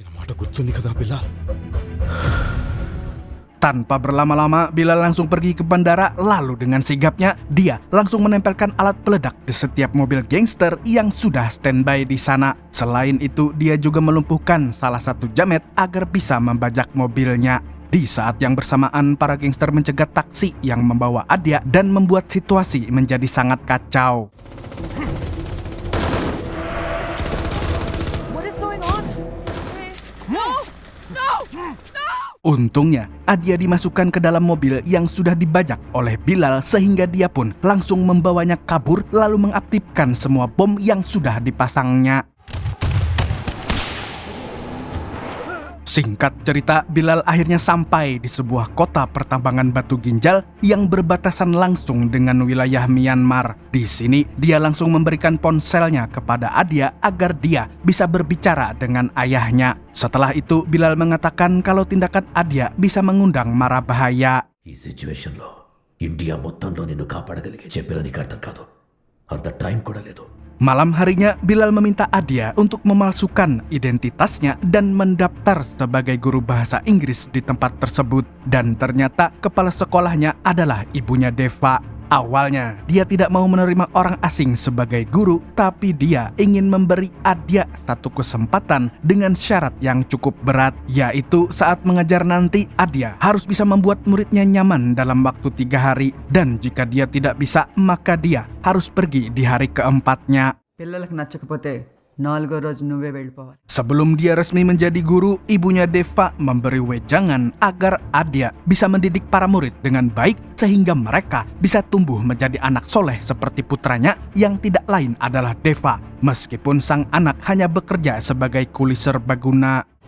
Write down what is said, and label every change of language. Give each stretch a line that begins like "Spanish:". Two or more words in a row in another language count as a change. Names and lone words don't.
Indonesian: Tanpa berlama-lama, Bilal langsung pergi ke bandara, lalu dengan sigapnya, dia langsung menempelkan alat peledak di setiap mobil gangster yang sudah standby di sana. Selain itu, dia juga melumpuhkan salah satu jamet agar bisa membajak mobilnya. Di saat yang bersamaan, para gangster mencegat taksi yang membawa Adia dan membuat situasi menjadi sangat kacau.
English: What is going on? No! No!
Indonesian: Untungnya, Adia dimasukkan ke dalam mobil yang sudah dibajak oleh Bilal sehingga dia pun langsung membawanya kabur lalu mengaktifkan semua bom yang sudah dipasangnya. Singkat cerita, Bilal akhirnya sampai di sebuah kota pertambangan batu ginjal yang berbatasan langsung dengan wilayah Myanmar. Di sini, dia langsung memberikan ponselnya kepada Adia agar dia bisa berbicara dengan ayahnya. Setelah itu, Bilal mengatakan kalau tindakan Adia bisa mengundang mara bahaya.
Telugu: ఈ సిచ్యువేషన్లో ఇండియా మొత్తంలో నిన్ను కాపాడగలిగే చెప్పిన నీకు అర్థం కాదు. అంత టైం కూడా లేదు.
Indonesian: Malam harinya, Bilal meminta Adia untuk memalsukan identitasnya dan mendaftar sebagai guru bahasa Inggris di tempat tersebut. Dan ternyata kepala sekolahnya adalah ibunya Deva. Awalnya, dia tidak mau menerima orang asing sebagai guru, tapi dia ingin memberi Adia satu kesempatan dengan syarat yang cukup berat, yaitu saat mengajar nanti, Adia harus bisa membuat muridnya nyaman dalam waktu 3 hari, dan jika dia tidak bisa, maka dia harus pergi di hari keempatnya.
Telugu: పిల్లలకు నచ్చకపోతే 4వ రోజు నువ్వే వెళ్ళిపోవాలి.
Indonesian: Sebelum dia resmi menjadi guru, ibunya Deva memberi wejangan agar Adia bisa mendidik para murid dengan baik sehingga mereka bisa tumbuh menjadi anak soleh seperti putranya yang tidak lain adalah Deva, meskipun sang anak hanya bekerja sebagai kuli serbaguna.